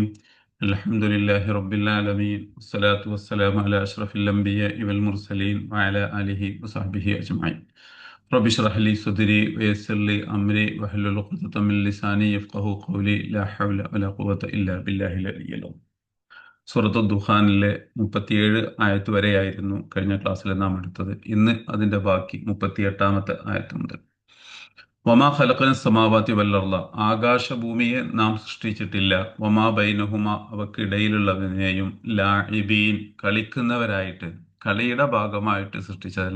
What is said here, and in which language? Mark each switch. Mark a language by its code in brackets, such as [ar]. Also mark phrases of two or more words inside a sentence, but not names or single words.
[ar] الحمد لله رب العالمين، والصلاة والسلام على أشرف الأنبياء والمرسلين وعلى آله وصحبه أجمعين. رب اشرح لي صدري ويسر لي أمري واحلل عقدة من لساني يفقهوا قولي. لا حول ولا قوة إلا بالله العلي العظيم. [ml] സൂറത്തുൽ ദുഖാനിലെ 37 ആയത്ത് വരെയായിരുന്നു കഴിഞ്ഞ ക്ലാസ്സിൽ നാം എടുത്തത്. ഇന്ന് അതിന്റെ ബാക്കി 38ാമത്തെ ആയത്ത് മുതൽ. [ar] وما خلقنا السماوات والأرض, [ml] ആകാശഭൂമിയെ നാം സൃഷ്ടിച്ചിട്ടില്ല. [ar] وما بينهما, [ml] അവക്കിടയിലുള്ളതിനെയും ലാഇബീൻ, കളിക്കുന്നവരായിട്ട്, കളിയുടെ ഭാഗമായിട്ട് സൃഷ്ടിച്ചതല്ല.